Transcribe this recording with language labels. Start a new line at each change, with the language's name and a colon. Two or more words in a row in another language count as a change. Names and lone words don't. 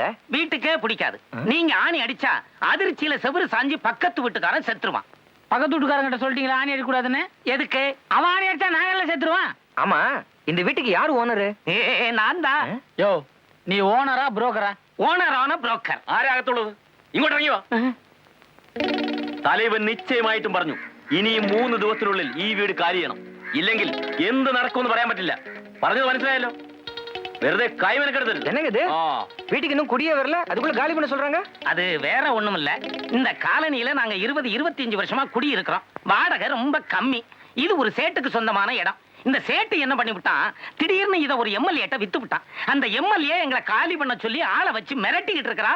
Tamil: வீட்டுக்கே பிடிக்காது. நீங்க ஆணி அடிச்சா அதிர்ச்சியில செவுரு சாஞ்சி பக்கத்து வீட்டுக்காரன் செத்துருவான். பக்கத்து வீட்டுக்காரங்கிட்ட சொல்லிட்டீங்களா ஆணி அடிக்கூடாதுன்னு? எதுக்கு? அவன் ஆணி அடிச்சா நாங்கெல்லாம் செத்துருவான். ஆமா, இந்த வீட்டுக்கு யாரு ஓனரு? நான் தான். யோ, நீ ஓனரா புரோக்கரா? ஓனரான புரோக்கர்.
Malayalam: ആരാകത്തുള്ളത്? ഇങ്ങോട്ട് ഇറങ്ങി വാ. തലവൻ നിശ്ചയമായിട്ടും പറഞ്ഞു, ഇനിയും 3 ദിവസത്തിനുള്ളിൽ ഈ വീട് കാലി ചെയ്യണം. ഇല്ലെങ്കിൽ എന്ത് നടക്കുമെന്ന് പറയാൻ പറ്റില്ല. പറഞ്ഞത് മനസ്സിലായല്ലോ? വെറുതെ കൈവനക്കെടുത്തരുത്.
Tamil: என்னங்க இது? வீட்டுக்கு இன்னும் குடியே வரல, அதுக்குள்ள காலி பண்ண சொல்றாங்க. அது வேற ஒண்ணும் இல்ல. இந்த காலனியில நாங்க 20-25 வருஷமா குடி இருக்கிறோம். வாடகை ரொம்ப கம்மி. இது ஒரு சேட்டுக்கு சொந்தமான இடம். இந்த சேட்டு என்ன பண்ணி விட்டான், திடீர்னு இத ஒரு எம்எல்ஏட்ட வித்து விட்டான். அந்த எம்எல்ஏ எங்களை காலி பண்ண சொல்லி ஆளை வச்சு மிரட்டிக்கிட்டு இருக்கிறான்.